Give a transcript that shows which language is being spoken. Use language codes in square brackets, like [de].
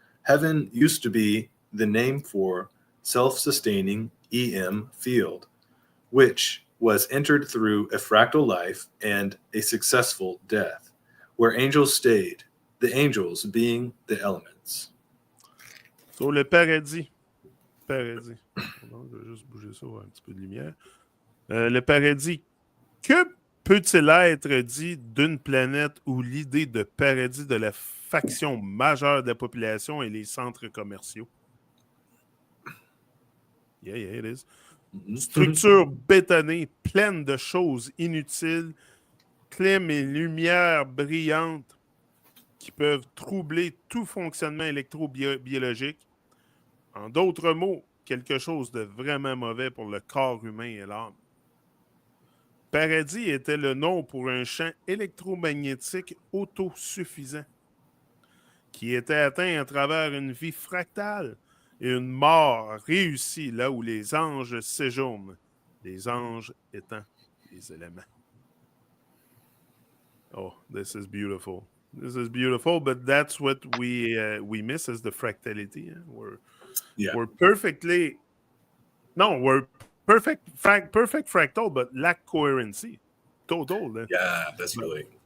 [en] Heaven used to be the name for self-sustaining EM field, which was entered through a fractal life and a successful death, where angels stayed, the angels being the elements. [fr] So le paradis. Paradis. Pardon, je vais juste bouger ça, voir un petit peu de lumière. Le paradis. Que peut-il être dit d'une planète où l'idée de paradis de la faction majeure de la population est les centres commerciaux? [en] Yeah, it is. Mhm. [fr] Structure bétonnée, pleine de choses inutiles, clim et lumière brillante qui peuvent troubler tout fonctionnement électrobiologique. En d'autres mots, quelque chose de vraiment mauvais pour le corps humain et l'âme. Paradis était le nom pour un champ électromagnétique autosuffisant qui était atteint à travers une vie fractale et une mort réussie là où les anges séjournent, les anges étant les éléments. [en] Oh, this is beautiful. This is beautiful, but that's what we miss is the fractality. Yeah. We're perfectly no, we're perfect fractal, but lack coherency. Total. Yeah, that's But really.